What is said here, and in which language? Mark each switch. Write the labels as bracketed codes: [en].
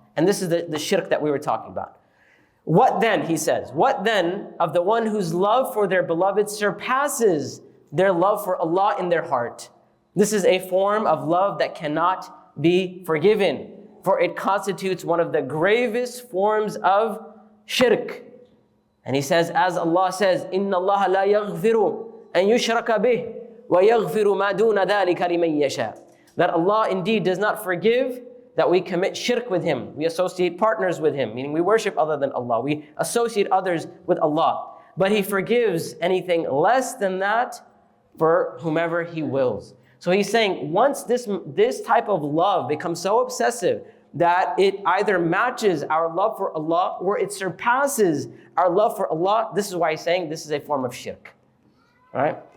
[en] And this is the shirk that we were talking about. What then, he says, what then of the one whose love for their beloved surpasses their love for Allah in their heart? This is a form of love that cannot be forgiven, for it constitutes one of the gravest forms of shirk. [ar] And he says, as Allah says, إِنَّ اللَّهَ لَا يَغْفِرُ أَن يُشْرَكَ بِهِ وَيَغْفِرُ مَا دُونَ ذَلِكَ لِمَن يَشَاءُ. [en] That Allah indeed does not forgive that we commit shirk with Him. We associate partners with Him, meaning we worship other than Allah. We associate others with Allah. But He forgives anything less than that for whomever He wills. So he's saying once this type of love becomes so obsessive that it either matches our love for Allah or it surpasses our love for Allah, this is why he's saying this is a form of shirk. All right?